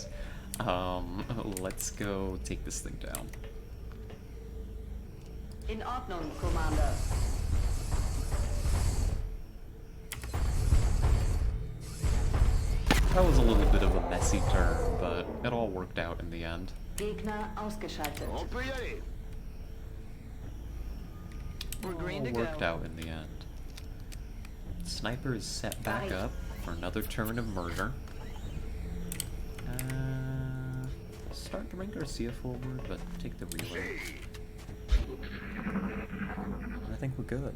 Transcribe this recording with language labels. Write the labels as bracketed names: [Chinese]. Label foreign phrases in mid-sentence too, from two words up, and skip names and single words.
[English] Let's go take this thing down. [German] In Ordnung, Commander. [English] That was a little bit of a messy turn, but it all worked out in the end. [German] Gegner ausgeschaltet. [Russian] Он приедет. [English] We're green to All go. worked out in the end. Sniper is set back up for another turn of murder. Start to bring Garcia forward, but take the relay. I think we're good.